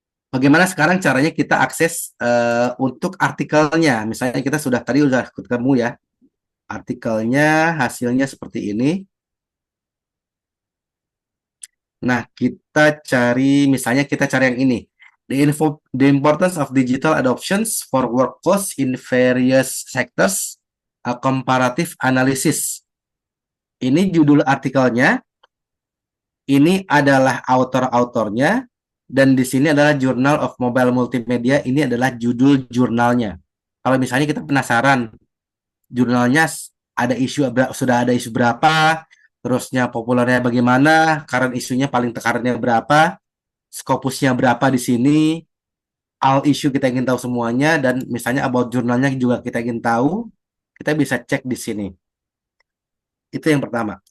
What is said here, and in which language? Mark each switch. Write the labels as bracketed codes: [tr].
[id] Bagaimana sekarang caranya kita akses untuk artikelnya. Misalnya kita tadi sudah ketemu ya. Artikelnya hasilnya seperti ini. Nah, kita cari, misalnya kita cari yang ini. [en] The importance of digital adoptions for workforce in various sectors, a comparative analysis. [id] Ini judul artikelnya, ini adalah author-autornya, dan di sini adalah Journal of Mobile Multimedia, ini adalah judul jurnalnya. Kalau misalnya kita penasaran, jurnalnya sudah ada isu berapa, terusnya populernya bagaimana, current isunya paling tekannya berapa, Scopusnya berapa di sini, all issue kita ingin tahu semuanya, dan misalnya about jurnalnya juga kita ingin tahu, kita bisa cek di sini. Itu yang pertama.